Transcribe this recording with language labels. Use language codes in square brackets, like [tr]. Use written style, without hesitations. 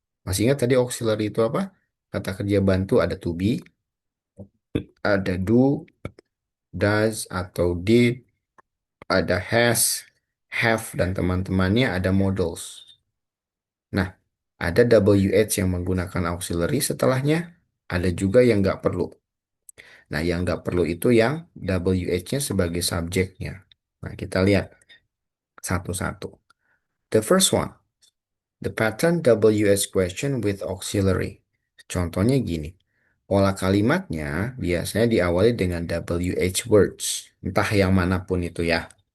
[id] Masih ingat tadi auxiliary itu apa? Kata kerja bantu ada to be, ada do, does, atau did, ada has, have, dan teman-temannya ada modals. Nah, ada WH yang menggunakan auxiliary setelahnya. Ada juga yang nggak perlu. Nah, yang nggak perlu itu yang WH-nya sebagai subjeknya. Nah, kita lihat satu-satu. [en] The first one, the pattern WH question with auxiliary. [id] Contohnya gini, pola kalimatnya biasanya diawali dengan WH words, entah yang manapun itu ya.